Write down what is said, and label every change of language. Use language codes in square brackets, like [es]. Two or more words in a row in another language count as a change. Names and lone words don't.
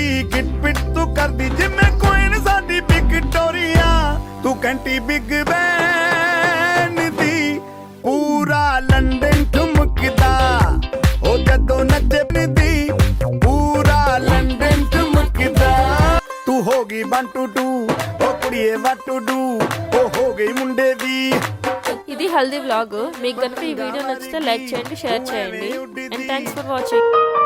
[pa] ਕਿਟ ਪਿਟ ਤੂੰ ਕਰਦੀ ਜਿਵੇਂ ਕੋਇਨ ਸਾਡੀ ਵਿਕਟੋਰੀਆ ਤੂੰ ਕੰਟੀ ਬਿਗ ਬੈਨ ਦੀ ਪੂਰਾ ਲੰਡਨ ਠੁਮਕਦਾ ਉਹ ਜਦੋਂ ਨੱਚਦੀ ਪੂਰਾ ਲੰਡਨ ਠੁਮਕਦਾ ਤੂੰ ਹੋ ਗਈ 1 2 2 ਉਹ ਕੁੜੀਏ [en] what to do [pa] ਉਹ ਹੋ ਗਈ ਮੁੰਡੇ ਦੀ. [te] ఇది హల్దీ వ్లాగ్. మీకు కనుక ఈ వీడియో నచ్చితే లైక్ చేయండి, షేర్ చేయండి. [en] And thanks for watching.